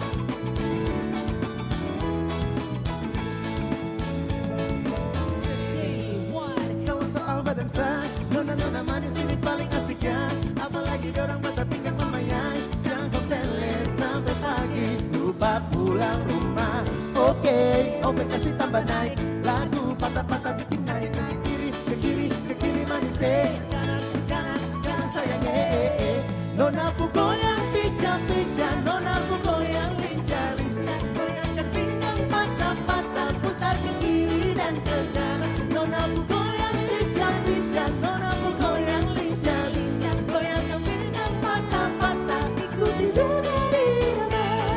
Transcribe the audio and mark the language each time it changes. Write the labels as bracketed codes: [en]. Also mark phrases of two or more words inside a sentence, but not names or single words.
[pmy] Kalau soal badan sah, nona-nona manis ini paling asik ya. Apalagi dorang mata pinggang memayang, jangan tele sampai pagi, lupa pulang rumah. Oke, kasih tambah naik, lagu patah-patah bikin naik ke kiri manis kanan sayang Nona pu goyang pica-pica, nona pu goyang lincah-lincah, goyangkan pinggang patah-patah, putar ke kiri dan ke kanan. Nona pu goyang pica-pica, nona pu goyang lincah-lincah, goyangkan pinggang patah-patah, ikuti dari irama.